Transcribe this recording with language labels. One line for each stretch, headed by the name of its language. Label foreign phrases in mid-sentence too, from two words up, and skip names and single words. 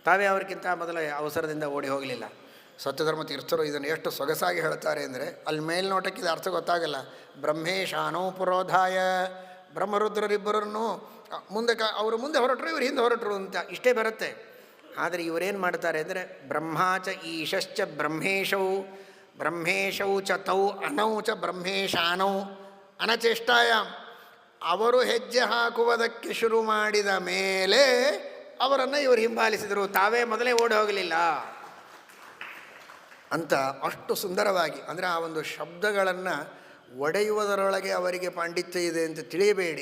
Kannada: ತಾವೇ ಅವ್ರಿಗಿಂತ ಮೊದಲ ಅವಸರದಿಂದ ಓಡಿ ಹೋಗಲಿಲ್ಲ. ಸತ್ಯಧರ್ಮ ತೀರ್ಥರು ಇದನ್ನು ಎಷ್ಟು ಸೊಗಸಾಗಿ ಹೇಳ್ತಾರೆ ಅಂದರೆ, ಅಲ್ಲಿ ಮೇಲ್ನೋಟಕ್ಕೆ ಇದು ಅರ್ಥ ಗೊತ್ತಾಗಲ್ಲ.
Sanskrit: ಬ್ರಹ್ಮೇಶಾನೋ ಪುರೋಧಾಯ,
Kannada: ಬ್ರಹ್ಮರುದ್ರರಿಬ್ಬರನ್ನು ಅವರು ಮುಂದೆ ಹೊರಟರು, ಇವರು ಹಿಂದೆ ಹೊರಟರು ಅಂತ ಇಷ್ಟೇ ಬರುತ್ತೆ. ಆದರೆ ಇವರೇನು ಮಾಡ್ತಾರೆ ಅಂದರೆ,
Sanskrit: ಬ್ರಹ್ಮಾಚ ಈಶಶ್ಚ ಬ್ರಹ್ಮೇಶೌ ಬ್ರಹ್ಮೇಶೌ ಚ ತೌ ಅನೌ ಚ ಬ್ರಹ್ಮೇಶಾನೌ ಅನಚೇಷ್ಟಾಯಾಮ್.
Kannada: ಅವರು ಹೆಜ್ಜೆ ಹಾಕುವುದಕ್ಕೆ ಶುರು ಮಾಡಿದ ಮೇಲೆ ಅವರನ್ನು ಇವರು ಹಿಂಬಾಲಿಸಿದರು, ತಾವೇ ಮೊದಲೇ ಓಡಿ ಹೋಗಲಿಲ್ಲ ಅಂತ ಅಷ್ಟು ಸುಂದರವಾಗಿ. ಅಂದರೆ ಆ ಒಂದು ಶಬ್ದಗಳನ್ನು ಒಡೆಯುವುದರೊಳಗೆ ಅವರಿಗೆ ಪಾಂಡಿತ್ಯ ಇದೆ ಅಂತ ತಿಳಿಯಬೇಡಿ.